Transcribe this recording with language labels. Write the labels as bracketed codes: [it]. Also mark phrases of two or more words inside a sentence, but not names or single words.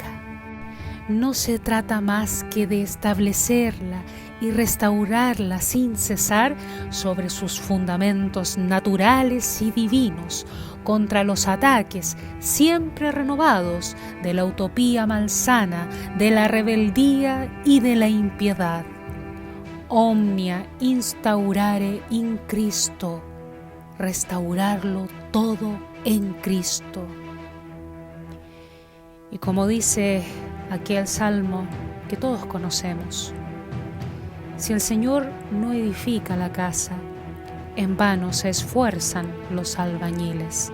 [es] No se trata más que de establecerla y restaurarla sin cesar sobre sus fundamentos naturales y divinos, contra los ataques siempre renovados de la utopía malsana, de la rebeldía y de la impiedad. [la] Omnia instaurare in Cristo, [es] restaurarlo todo en Cristo. Y como dice aquel salmo que todos conocemos, si el Señor no edifica la casa, en vano se esfuerzan los albañiles.